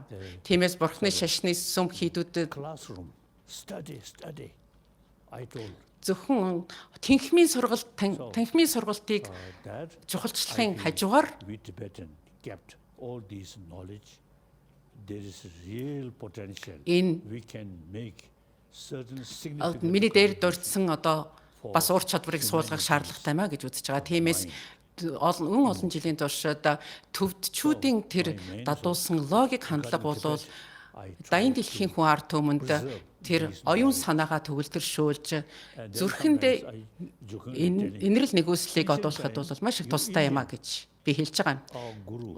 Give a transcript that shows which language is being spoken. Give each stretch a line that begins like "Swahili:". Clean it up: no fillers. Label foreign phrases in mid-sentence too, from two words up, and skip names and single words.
Mongolian: Тиймээс бурхны шашны сүм хийдүүдэд
English: classroom study. I told
Mongolian: зөвхөн танхимын сургалтыг that чухалчлахын хажуугаар
English: we Tibetan kept all this knowledge. There is real potential.
Mongolian: Энэ
English: We can make certain significant.
Mongolian: миний дээр дурдсан одоо бас ур чадварыг суулгах шаардлагатай маа гэж үзэж байгаа. Тиймээс олон жилийн турш төвдчүүдийн тэр дадуулсан логик хандлага бол дайны дэлхийн хүн ард түмэнд тэр оюун санаагаа төгөлдршүүлж зүрхэндээ инэрл нэгүслийг одуулахад бол маш их тустай юм а гэж би хэлж байгаа юм.